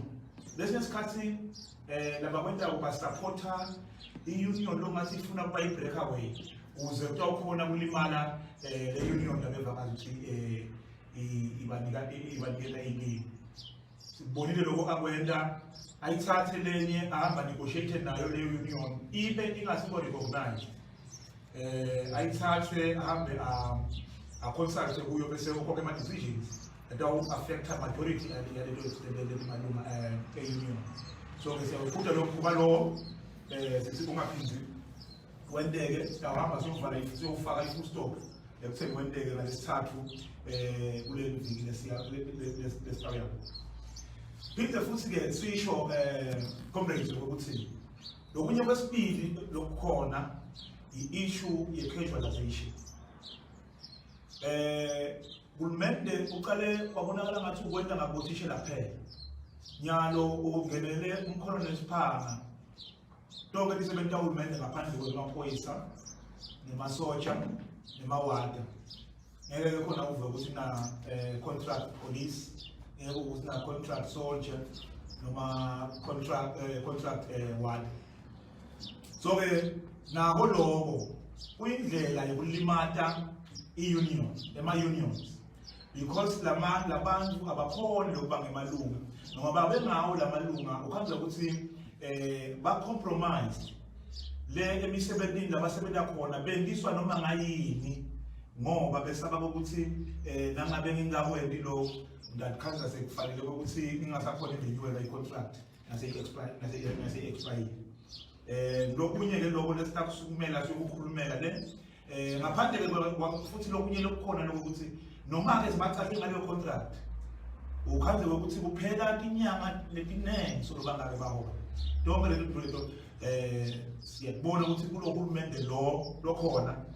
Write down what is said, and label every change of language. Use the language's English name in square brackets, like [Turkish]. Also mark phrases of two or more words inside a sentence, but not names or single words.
[Swati] Lesinye isikhathi labakwendawo basupporta i-union longathi ifuna ukuba i-breakaway ukuze kutawukhona kulimala le-union labeva ngathi ibanikela iningi. Sibonile lokho akwenda ayithathe lenye ahamba negotiate nayo leyo union ibe ingasibo recognized. Ayithathe ahambe a-consult kuyo bese ukhokhe [English] ama-decisions that will affect majority [Swati] yalelo malunga e-union. So siyawuphutha lokho kuba lo ungaphindi wenteke siyahamba siyofaka i-full stop ekutheni wenteke ngalesithathu kule viki lesifaka. Phinde futhi-ke sisho comrades ukuthi lokunye kwesibili lokukhona i-issue ye-casualization. Uhulumende uqale wabonakala ngathi ukwenta ngabotishela phela. Nyalo ungenele umkholoni Sphanga. Tonke lisebenta uhulumende ngaphandle kwamaphoyisa nemasotsha nemawada. Ngeke khona uve ukuthi na [English] contract police, [Swati] ngeke ukuthi na [English] contract soldier [Swati] noma [English] contract ward. [Swati] So-ke nabo lokho kuyindlela yokulimata i-union ema-unions because labantu abakhona lokuba ngemalunga noma babe ngawo lamalunga ukuhamba ukuthi ba-compromise le emisebenzini labasebenza khona bendiswa noma ngayini ngoba besaba ukuthi nangabe ngingakwendi lo ngakhanza sekufanele ukuthi ingasakhona irenewal i-contract nase-expire. Lokunye-ke lokho lesitakusukumela sokukhulumela le ngaphandle futhi lokunye lokukhona lokuthi noma-ke sibacahle ngaleyo contract ukhanze ukuthi kuphela inyanga letiningi soloba ngabe bahola tonke leto siyakubona ukuthi kulo hulumende lokhona